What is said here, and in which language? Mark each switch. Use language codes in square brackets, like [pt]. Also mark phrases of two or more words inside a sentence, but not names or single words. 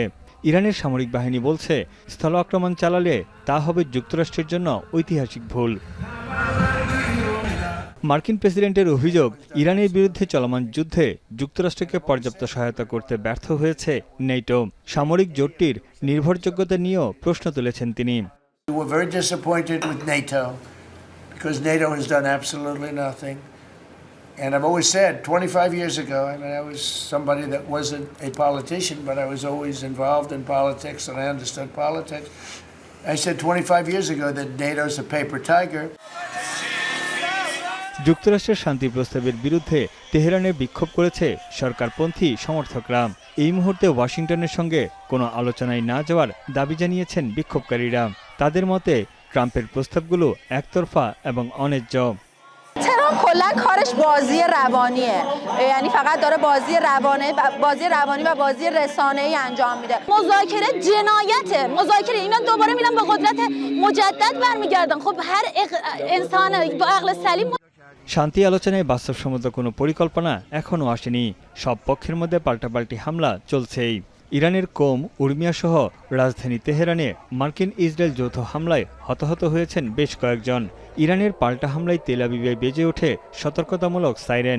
[bn] ইরানের সামরিক বাহিনী বলছে, স্থল আক্রমণ চালালে তা হবে যুক্তরাষ্ট্রের জন্য ঐতিহাসিক ভুল। মার্কিন প্রেসিডেন্টের অভিযোগ, ইরানের বিরুদ্ধে চলমান যুদ্ধে যুক্তরাষ্ট্রকে পর্যাপ্ত সহায়তা করতে ব্যর্থ হয়েছে নেটো। সামরিক জোটটির নির্ভরযোগ্যতা নিয়েও প্রশ্ন তুলেছেন তিনি। [en] We're very disappointed with NATO because NATO has done absolutely nothing. And I've always said 25 years ago, I mean, I was somebody that wasn't a politician, but I was always involved in politics and I understood politics. I said 25 years ago that NATO's a paper tiger. [bn] যুক্তরাষ্ট্রের শান্তি প্রস্তাবের বিরুদ্ধে তেহরানে বিক্ষোভ করেছে সরকারপন্থী সমর্থকরা। এই মুহূর্তে ওয়াশিংটনের সঙ্গে কোনো আলোচনায় না যাওয়ার দাবি জানিয়েছেন বিক্ষোভকারীরা। তাদের মতে ট্রাম্পের প্রস্তাবগুলো একতরফা এবং অন্যায্য। [fa] کلا کارش بازی روانیه، یعنی فقط داره بازی روانی و بازی رسانه‌ای انجام میده. مذاکره جنایته. مذاکره اینا دوباره میرن به قدرت مجدد برمیگردن. خب هر انسان با عقل سلیم [bn] শান্তি আলোচনায় বাস্তবসম্মত কোনো পরিকল্পনা এখনও আসেনি। সব পক্ষের মধ্যে পাল্টাপাল্টি হামলা চলছেই। ইরানের কোম, উর্মিয়া সহ রাজধানী তেহরানে মার্কিন ইসরায়েল যৌথ হামলায় হতাহত হয়েছেন বেশ কয়েকজন। ইরানের পাল্টা হামলায় তেল আবিবে বেজে ওঠে সতর্কতামূলক সাইরেন।